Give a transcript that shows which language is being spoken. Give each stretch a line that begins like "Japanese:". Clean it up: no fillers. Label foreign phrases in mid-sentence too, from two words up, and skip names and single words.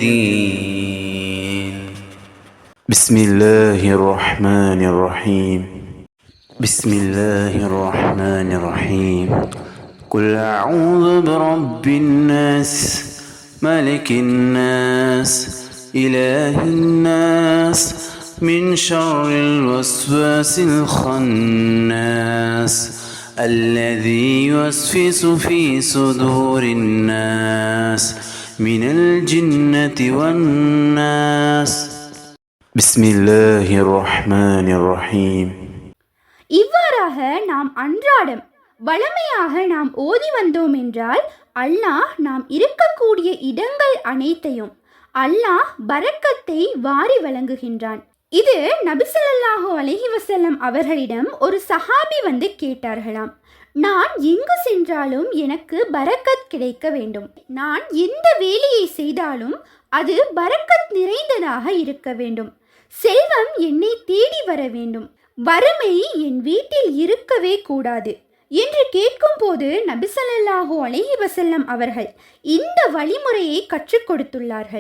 Arabic: دين بسم الله الرحمن الرحيم بسم الله الرحمن الرحيم قل أعوذ برب الناس ملك الناس إله الناس من شر الوسواس الخناس الذي يوسوس في صدور الناس من الجنة والناس بسم الله الرحمن الرحيم
Tamil: இவ்வாறாக நாம் அன்றாடம் வழமையாக நாம் ஓதி வந்தோம் என்றால் அல்லாஹ் நாம் இருக்கக்கூடிய இடங்கள் அனைத்தையும் அல்லாஹ் பரக்கத்தை வாரி வழங்குகின்றான். இது நபி
Arabic: صلى الله عليه وسلم
Tamil: அவர்களிடம் ஒரு சஹாபி வந்து கேட்டார்களாம், நான் எங்கு சென்றாலும் எனக்கு பரக்கத் கிடைக்க வேண்டும், நான் எந்த வேலையை செய்தாலும் அது பரக்கத் நிறைந்ததாக இருக்க வேண்டும், செல்வம் என்னை தேடி வர வேண்டும், வறுமை என் வீட்டில் இருக்கவே கூடாது என்று கேட்கும்போது நபி
Arabic: صلى الله عليه وسلم
Tamil: அவர்கள் இந்த வழிமுறையை கற்றுக் கொடுத்துள்ளார்கள்.